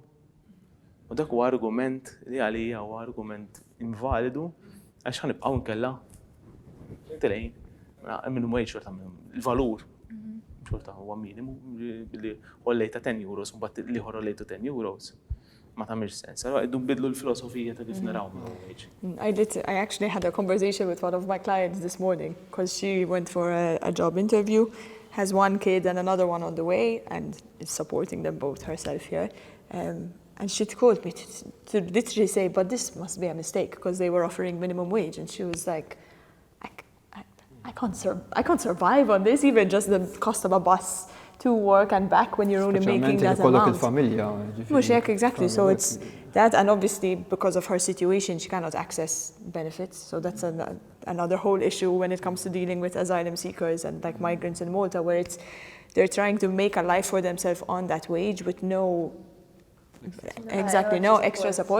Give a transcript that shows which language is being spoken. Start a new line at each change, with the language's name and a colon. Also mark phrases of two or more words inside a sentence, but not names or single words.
Maltese: U dak huwa argument li għalija huwa argument invalidu għax ħanibqgħu nkella tilejn
English: minimum wage
Maltese: il-valur xorta huwa minimu li ħollejta 10 euros u mbagħad li ħollejtu 10 euros. Ma tagħmilx sens. Allura qegħdu nbidlu l-filosofija ta' kif naraw
English: minimum wage. I actually had a conversation with one of my clients this morning because she went for a job interview, has one kid and another one on the way, and is supporting them both herself here. And she called me to literally say, but this must be a mistake because they were offering minimum wage. And she was like, I can't survive on this, even just the cost of a bus to work and back when you're only making that amount.
Maltese: Mux hekk, exactly.
English: So it's that, and obviously because of her situation, she cannot access benefits. So that's another whole issue when it comes to dealing with asylum seekers and like migrants in Malta, where they're trying to make a life for themselves on that wage with no extra support.